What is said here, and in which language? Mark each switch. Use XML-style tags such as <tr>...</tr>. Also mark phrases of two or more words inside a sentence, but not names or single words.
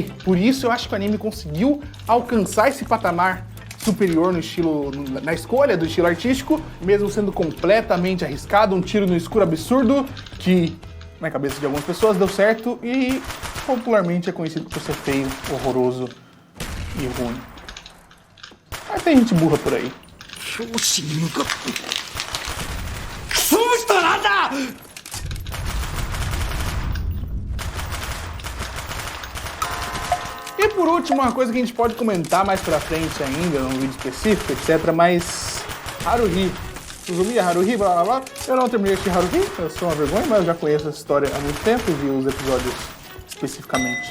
<pt>Por isso eu acho que o anime conseguiu alcançar esse patamar superior no estilo, na escolha do estilo artístico, mesmo sendo completamente arriscado, um tiro no escuro absurdo, que na cabeça de algumas pessoas deu certo e popularmente é conhecido por ser feio, horroroso e ruim. Mas tem gente burra por aí.</pt> <ja>教師に向かってクソ虫となんだ。</ja> <pt>E por último, uma coisa que a gente pode comentar mais pra frente ainda, num vídeo específico, etc, mas Haruhi. Suzumiya Haruhi, blá blá blá. Eu não terminei de assistir Haruhi, eu sou uma vergonha, mas eu já conheço essa história há muito tempo e vi os episódios especificamente.</pt>